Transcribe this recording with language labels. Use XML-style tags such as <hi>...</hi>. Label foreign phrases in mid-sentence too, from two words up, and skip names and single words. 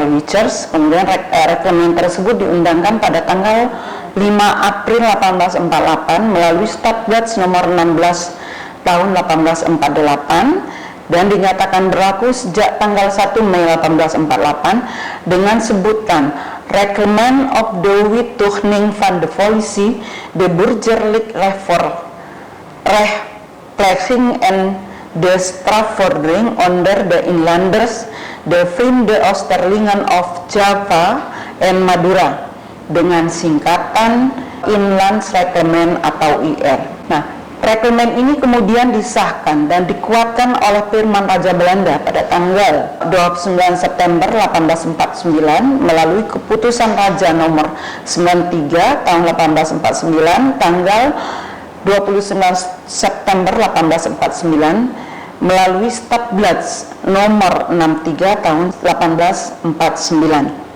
<id>Wichers, kemudian rekomen tersebut diundangkan pada tanggal 5 April 1848 melalui Statblad nomor 16 tahun 1848 dan dinyatakan berlaku sejak tanggal 1 Mei 1848 dengan sebutan Rekomen of de Wettoening van de Politie de Burgerlijk Rechtspleging en de strafvordering onder de inlanders, de Vreemde Oosterlingen of Java en Madura, dengan singkatan Inlands Rekomen atau IR. Nah, rekomen ini kemudian disahkan dan dikuatkan oleh Firman Raja Belanda pada tanggal 29 September 1849 melalui keputusan Raja nomor 93 tahun 1849 tanggal 29 September 1849 melalui Statblad nomor 63 tahun 1849.</id>